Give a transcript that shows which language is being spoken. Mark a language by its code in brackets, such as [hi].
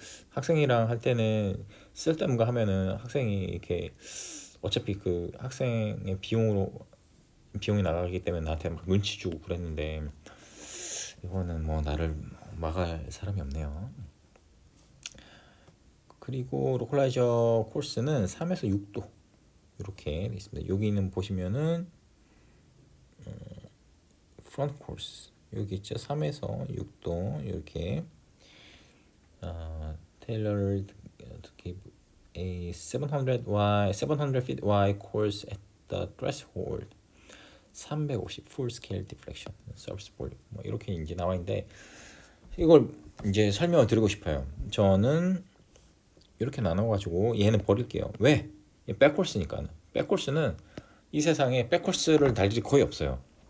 [ko] 학생이랑 할 때는 쓸데없는 거 하면은 학생이 이렇게 어차피 그 학생의 비용이 나가기 때문에 나한테 막 눈치 주고 그랬는데 이거는 뭐 나를 막을 사람이 없네요. 그리고 로컬라이저 코스는 3에서 6도 이렇게 있습니다. 여기는 보시면은 프론트 코스 여기 있죠. 3에서 6도 이렇게 [en] tailored to give a 700 feet wide course at the threshold. 350 full scale deflection surface volume [ko] 뭐 이렇게 이제 나와 있는데 이걸 이제 설명을 드리고 싶어요. 저는 이렇게 나눠가지고 얘는 버릴게요. 왜? 백코스니까. 백코스는 이 세상에 백코스를 날 일이 거의 없어요.